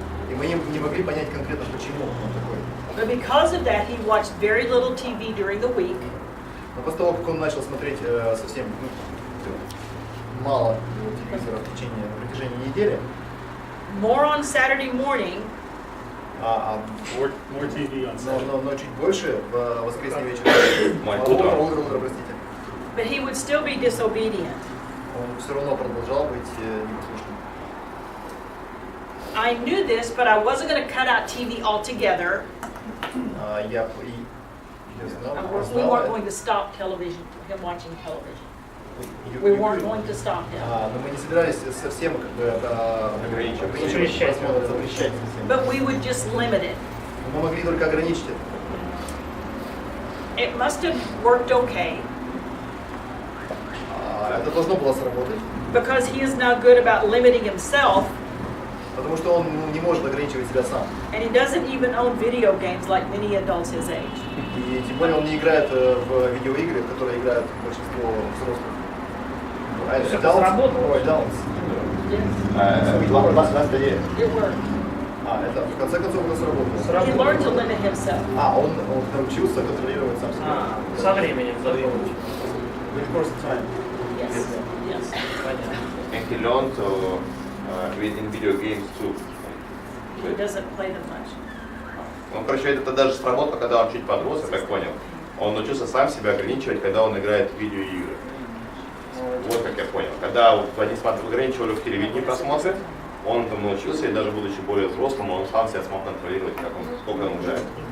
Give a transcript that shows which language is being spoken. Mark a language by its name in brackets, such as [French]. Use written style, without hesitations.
[Russian] И мы не могли понять конкретно, почему он такой. [English] but because of that, he watched very little TV during the week. [Russian] Но после того, как он начал смотреть совсем мало телевизора в протяжении недели, [English] More on Saturday morning, More TV on Saturday. [Russian] но чуть больше в воскресный вечер. Утро, простите. [English] but he would still be disobedient. [Russian] Он все равно продолжал быть непослушным. [English] I knew this, but I wasn't going to cut out TV altogether. [Russian] Я знал, [English] We weren't going to stop television, him watching television. We weren't going to stop him. [Russian] Но мы не собирались совсем как бы ограничивать просмотр, запрещать совсем. [English] But we would just limit it. [Russian] Мы могли только ограничить это. [English] It must have worked okay, [Russian] Это должно было сработать, [English] because he is now good about limiting himself, [Russian] потому что он не может ограничивать себя сам. [English] and he doesn't even own video games like many adults his age. [Russian] И тем более он не играет в видеоигры, в которые играют большинство взрослых. [English] Adults. It worked. [Russian] Это в конце концов у нас сработало. [English] He learned to limit himself. [Russian] Он научился контролировать сам себя. Со временем. [English] With course of time. Yes. Yes. And he learned to in video games too. He doesn't play them much. [Russian] Ну, короче, это даже сработало, когда он чуть подрос, я так понял. Он научился сам себя ограничивать, когда он играет в видеоигры. Вот как я понял. Когда они ограничивали в телевидении просмотры, он там научился, и даже будучи более взрослым, он сам себя смог контролировать, сколько он играет.